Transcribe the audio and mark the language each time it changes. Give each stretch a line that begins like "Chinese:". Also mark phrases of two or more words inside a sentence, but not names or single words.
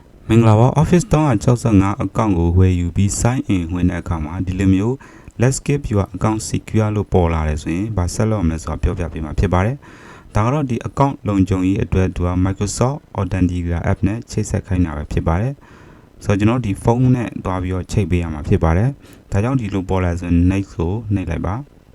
Burmese: မင်္ဂလာပါ Office 365 account ကိုဝယ်ယူပြီး
English: sign in
Burmese: ဝင်တဲ့အခါမှာဒီလိုမျိုး
English: let's keep your account secure
Burmese: လို့ပေါ်လာတယ်ဆိုရင်ဗာဆက်လုပ်မယ်ဆိုတာပြောပြပေးမှာဖြစ်ပါတယ်။ဒါကတော့ဒီ account လုံခြုံရေးအတွက်သူက Microsoft Authenticator app နဲ့ချိတ်ဆက်ခိုင်းတာပဲဖြစ်ပါတယ်။ဆိုတော့ကျွန်တော်ဒီဖုန်းနဲ့တွားပြီးတော့ချိတ်ပေးရမှာဖြစ်ပါတယ်။ဒါကြောင့်ဒီလိုပေါ်လာဆိုရင် next ကိုနှိပ်လိုက်ပါ။